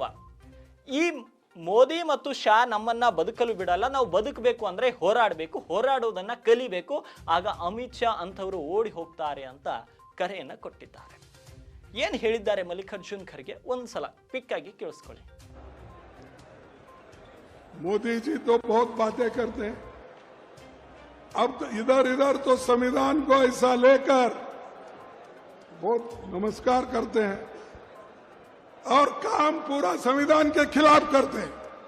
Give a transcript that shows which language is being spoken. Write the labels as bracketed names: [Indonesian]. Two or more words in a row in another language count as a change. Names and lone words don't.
[Kannada] ಈ ಮೋದಿ ಮತ್ತು ಶಾ ನಮ್ಮನ್ನ ಬದುಕಲು ಬಿಡಲ್ಲ, ನಾವು ಬದುಕಬೇಕು ಅಂದ್ರೆ ಹೋರಾಡಬೇಕು, ಹೋರಾಡುವುದನ್ನ ಕಲಿಬೇಕು, ಆಗ ಅಮಿತ್ ಶಾ ಅಂತವರು ಓಡಿ ಹೋಗ್ತಾರೆ ಅಂತ ಕರೆಯನ್ನ ಕೊಟ್ಟಿದ್ದಾರೆ. ಏನು ಹೇಳಿದ್ದಾರೆ ಮಲ್ಲಿಕಾರ್ಜುನ್ ಖರ್ಗೆ ಒಂದ್ಸಲ ಕ್ವಿಕ್ ಆಗಿ ಕೇಳಿಸ್ಕೊಳ್ಳಿ. [Hindi] मोदी जी तो बहुत बातें करते हैं, अब तो इधर इधर तो संविधान को ऐसा लेकर बहुत नमस्कार करते हैं और काम पूरा संविधान के खिलाफ करते हैं.